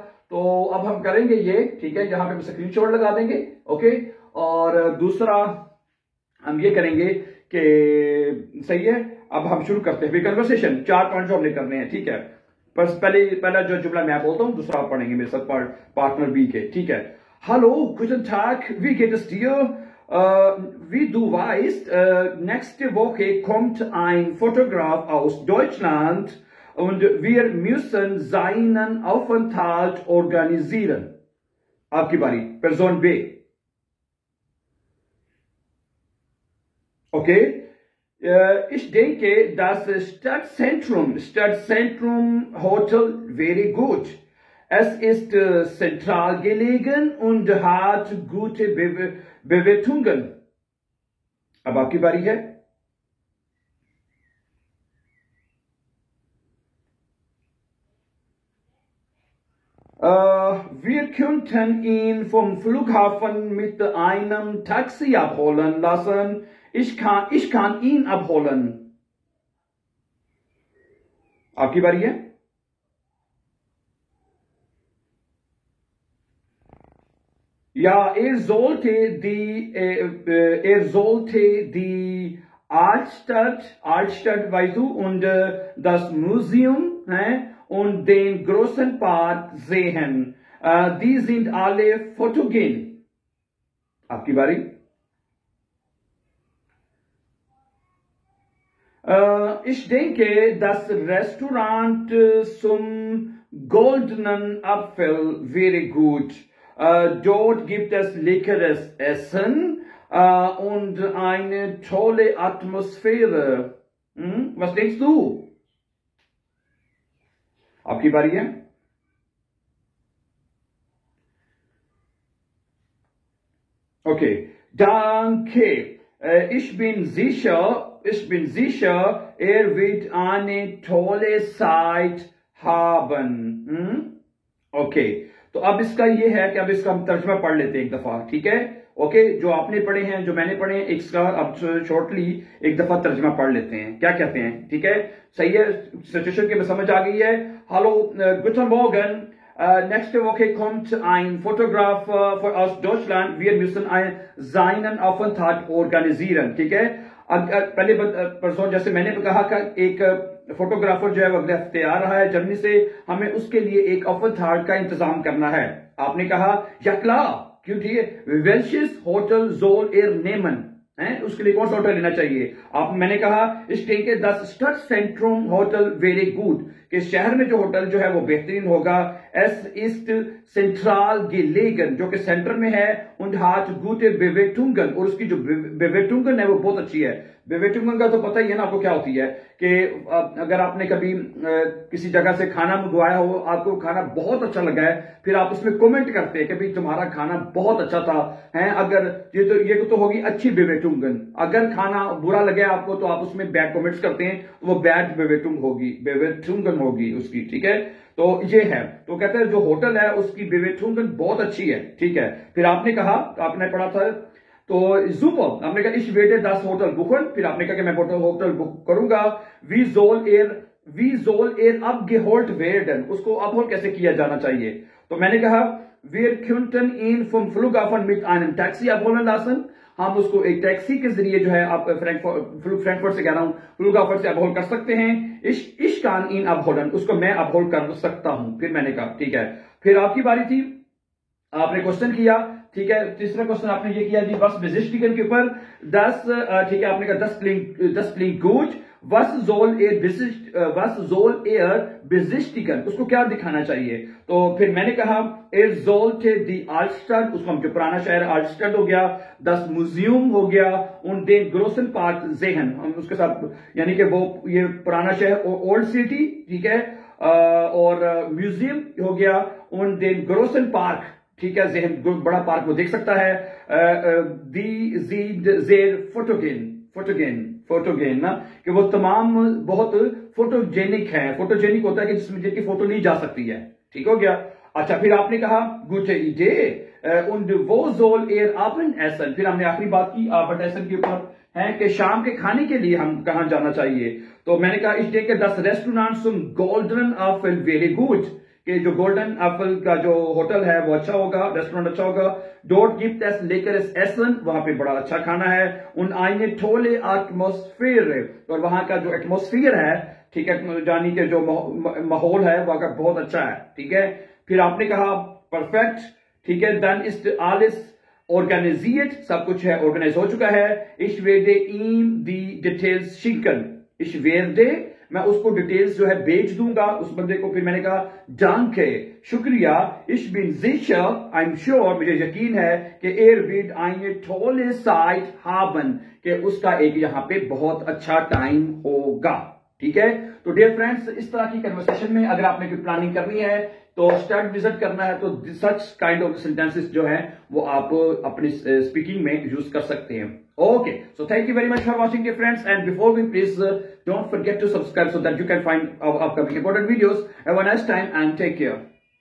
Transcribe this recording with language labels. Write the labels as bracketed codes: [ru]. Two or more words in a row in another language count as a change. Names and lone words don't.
[hi] तो अब हम करेंगे ये, ठीक है, यहां पे [en] screen shot [hi] लगा देंगे, ओके। और दूसरा हम ये करेंगे कि सही है, अब हम शुरू करते हैं कन्वर्सेशन। 4 पॉइंट जो हमने करने हैं, ठीक है। पहला जो जुमला मैं बोलता हूं, दूसरा आप पढ़ेंगे मेरे साथ [en] partner B [hi] के, ठीक है। [de] Hallo, guten Tag, wie geht es dir? Wie du weißt, nächste Woche kommt ein Fotograf aus Deutschland und wir müssen seinen Aufenthalt organisieren. [hi] आपकी बारी, [en] Person B. [hi] Okay? [de] Ich denke, das Stadtzentrum Hotel wäre gut. Es ist zentral gelegen und hat gute Bewertungen. [hi] अब आपकी बारी है। [de] Wir könnten ihn vom Flughafen mit einem Taxi abholen lassen. Ich kann ihn abholen. [hi] आपकी बारी है। [de] Ja, er sollte die Altstadt, weißt du, und das Museum und den großen Park sehen. Die sind alle fotogen. [hi] आपकी बारी। [de] Ich denke, das Restaurant zum Goldenen Apfel wäre gut. Dort gibt es leckeres Essen und eine tolle Atmosphäre. Was denkst du? [hi] आपकी बारी है। [de] Okay, danke. Ich bin sicher, er wird eine tolle Zeit haben. Okay. [hi] तो अब इसका ये है कि अब इसका हम तर्जुमा पढ़ लेते हैं एक दफा, ठीक है। ओके, जो आपने पढ़े हैं, जो मैंने पढ़े हैं, इसका अब शॉर्टली एक दफा तर्जुमा पढ़ लेते हैं, क्या कहते हैं, ठीक है। सही है, सिचुएशन की समझ आ गई है। [de] Hallo, guten Morgen. Nächste Woche kommt ein Fotograf aus Deutschland. Wir müssen seinen Aufenthalt organisieren, [hi] ठीक है। पहले परसों जैसे मैंने कहा कि एक फोटोग्राफर जो है वो अगले हफ्ते आ रहा है जर्मनी से, हमें उसके लिए एक aufenthalt का इंतजाम करना है। आपने कहा या klar, क्यों, ठीक है। [de] welches Hotel soll er nehmen, [hi] उसके लिए कौन सा होटल लेना चाहिए। मैंने कहा [de] ich denke das Stadtzentrum Hotel wäre gut, [hi] कि शहर में जो होटल जो है वो बेहतरीन होगा। [de] es ist zentral gelegen, [hi] जो कि सेंटर में है, [de] und hat gute Bewertungen, [hi] और उसकी जो Bewertungen है वो बहुत अच्छी है। Bewertungen का तो पता ही है ना आपको क्या होती है, कि अगर आपने कभी किसी जगह से खाना मंगवाया हो, आपको खाना बहुत अच्छा लगा है, फिर आप उसमें कमेंट करते हैं कि भाई तुम्हारा खाना बहुत अच्छा था, है। अगर ये तो होगी अच्छी Bewertungen। अगर खाना बुरा लगे आपको तो आप उसमें [en] bad comments [hi] करते हैं, तो वो बैड Bewertungen होगी उसकी, ठीक है। तो ये है, तो कहते हैं जो होटल है उसकी Bewertungen बहुत अच्छी है, ठीक है। फिर आपने कहा, आपने पढ़ा था, तो super, आपने कहा [de] ich werde das Hotel buchen, [hi] फिर आपने कहा कि मैं होटल बुक करूंगा। [de] wie soll er abgeholt werden, [hi] उसको अपहोल्ड कैसे किया जाना चाहिए। तो मैंने कहा [de] wir könnten ihn vom Flughafen mit einem Taxi abholen lassen, [hi] हम उसको एक टैक्सी के जरिए जो है, आप फ्रैंकफर्ट से कह रहा हूं, फ्लूगाफर्ट से अपहोल्ड कर सकते हैं। [de] ich kann ihn abholen, [hi] उसको मैं अपहोल्ड कर सकता हूं। फिर मैंने कहा ठीक है। फिर आपकी बारी थी, आपने क्वेश्चन किया, ठीक है। तीसरा क्वेश्चन आपने ये किया जी बस बेसिस्टिकन के ऊपर 10, ठीक है। आपने कहा [de] 10 klingt gut, was soll er besichtigen, [hi] उसको क्या दिखाना चाहिए। तो फिर मैंने कहा [de] er sollte die Altstadt, [hi] उसको हम जो पुराना शहर Altstadt हो गया, das Museum हो गया, [de] und den großen Park sehen, [hi] हम उसके साथ यानी कि वो ये पुराना शहर [en] old city, [hi] ठीक है, और म्यूजियम हो गया, [de] und den großen Park, [hi] ठीक है, जहन बड़ा पार्क वो देख सकता है। [de] die sind sehr [hi] फोटोगेन ना, कि वो तमाम बहुत फोटोजेनिक है। फोटोजेनिक होता है कि जिनकी फोटो ली जा सकती है, ठीक हो गया। अच्छा, फिर आपने कहा [de] gute Idee und wo soll er Abendessen, [hi] फिर हमने आखिरी बात की Abendessen के ऊपर है कि शाम के खाने के लिए हम कहां जाना चाहिए। तो मैंने कहा [de] ich denke das Restaurant zum Goldenen Apfel wäre gut, [hi] कि जो गोल्डन एप्पल का जो होटल है वो अच्छा होगा, रेस्टोरेंट अच्छा होगा। [de] dort gibt es leckeres Essen, [hi] वहां पे बड़ा अच्छा खाना है, [de] und eine tolle Atmosphäre, [hi] और वहां का जो एटमोस्फियर है, ठीक है, जानी के जो माहौल है वो अगर बहुत अच्छा है, ठीक है। फिर आपने कहा परफेक्ट, ठीक है, [de] dann ist alles organisiert, [hi] सब कुछ है, ऑर्गेनाइज हो चुका है। [de] Ich werde ihm die Details schicken, ich werde, [hi] मैं उसको डिटेल्स जो है भेज दूंगा उस बंदे को। फिर मैंने कहा danke, शुक्रिया, [de] ich bin sicher, [en] I'm sure, [hi] मुझे यकीन है कि [de] wird eine tolle Zeit haben, [hi] कि उसका एक यहाँ पे बहुत अच्छा टाइम होगा, ठीक है। तो [en] dear friends, [hi] इस तरह की कन्वर्सेशन में अगर आपने कोई प्लानिंग करनी है तो स्टड विजिट करना है तो [en] such kind of sentences [hi] जो हैं वो आप अपनी स्पीकिंग में यूज कर सकते हैं। [en] Okay, so thank you very much for watching dear friends, and before we please don't forget to subscribe so that you can find our upcoming important videos. Have a nice time and take care.